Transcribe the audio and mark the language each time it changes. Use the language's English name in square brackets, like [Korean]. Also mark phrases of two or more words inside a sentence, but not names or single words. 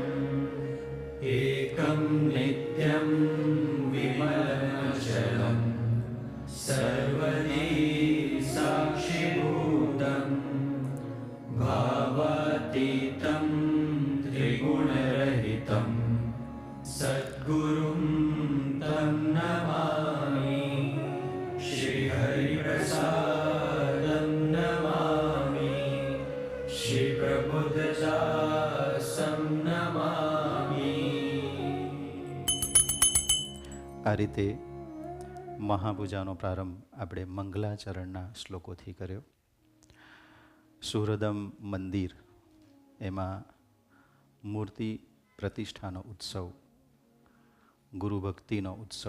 [Sanskrit] एकं नित्यं विमलमचलं सर्वदी साक्षिभूतं भावातीतं त्रिगुणरहितं सद्गुरुं तं नमामि। श्रीहरिप्रसादं नमामि, श्रीप्रबुद्धदासं नमामि। [Gujarati] આ રીતે મહાપૂજાનો પ્રારંભ આપણે મંગલાચરણના શ્લોકોથી કર્યો. સુહૃદમ મંદિર, એમાં મૂર્તિ પ્રતિષ્ઠાનો ઉત્સવ, ગુરુ ભક્તિનો ઉત્સવ,